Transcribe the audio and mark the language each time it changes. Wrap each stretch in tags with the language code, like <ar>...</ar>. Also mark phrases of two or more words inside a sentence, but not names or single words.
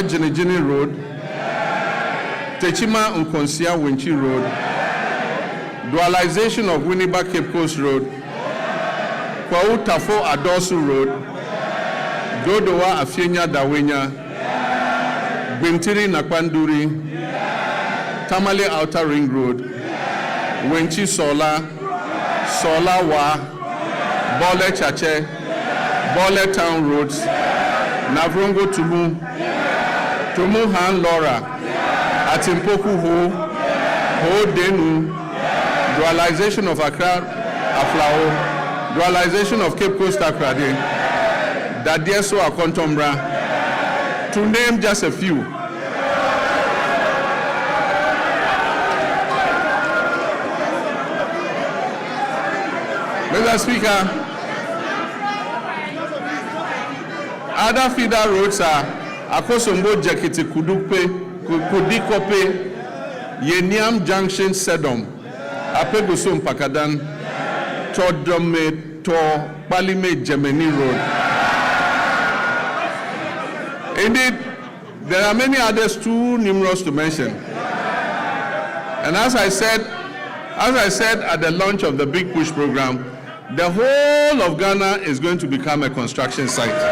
<en>Jinijini Road, Techima Nkonsia Winchi Road, dualization of Winneba Cape Coast Road, Kwau Tafo Adosu Road, Dodowa Afienya Dawenya, Bintiri Nakwanduri, Tamale Outer Ring Road, Wenchi Sola, Sola Wa, Bole Chache, Bole Town Roads, Navrongo Tumu, Tumu Han Lora, Atimpoku Ho, Ho Denu, dualization of Accra Aflao, dualization of Cape Coast Akrade, Dadieso Akontombra, to name just a few. Mr. Speaker, other feeder roads are Akosombo Jakiti Kudukpe, Kudikope, Yeniam Junction Sedom, Apegusum Pakadan, Todome to Palime Gemini Road. Indeed, there are many others too numerous to mention. And as I said at the launch of the Big Push program, the whole of Ghana is going to become a construction site.</en>